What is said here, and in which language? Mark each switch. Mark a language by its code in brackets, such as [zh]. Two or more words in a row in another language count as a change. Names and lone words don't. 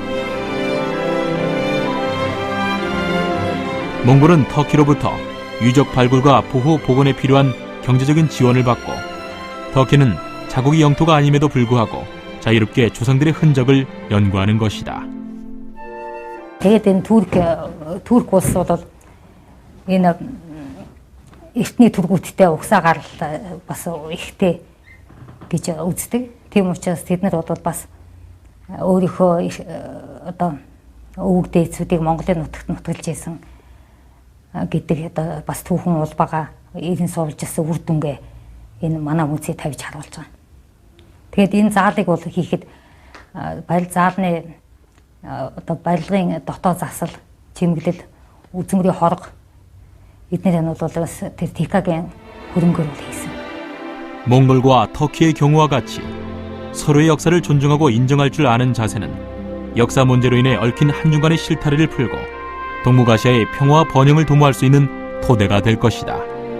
[ko] 몽골은 터키로부터 유적 발굴과 보호 복원에 필요한 경제적인 지원을 받고, 터키는 자국의 영토가 아님에도 불구하고 자유롭게 조상들의 흔적을 연구하는 것이다. [mn] Тэгээд энэ Турк улсуудад энэ эртний тургуудтай угсаагаар бас ихтэй гэж үздэг. Тийм учраас тэд нар бас өөрийнхөө одоо өвөг дээдсүүдийг Монголын нутагт нутгалж исэн гэдэг одоо бас түүхэн улбагаа ирэн суулж ирсэн үр дүнгээ энэ манай хүмүүсийг тавьж харуулж байгаа. Тэгээд энэ заалыг бол хийхэд заалны одоо барилгын дотоод засал, чимэглэл, үзмэрийн хорго эдгээр нь бол бас тэр ТК-гийн хөрөнгөөр хийсэн. [ko] 몽골과 터키의 경우와 같이 서로의 역사를 존중하고 인정할 줄 아는 자세는 역사 문제로 인해 얽힌 한중 간의 실타래를 풀고 동북아시아의 평화와 번영을 도모할 수 있는 토대가 될 것이다.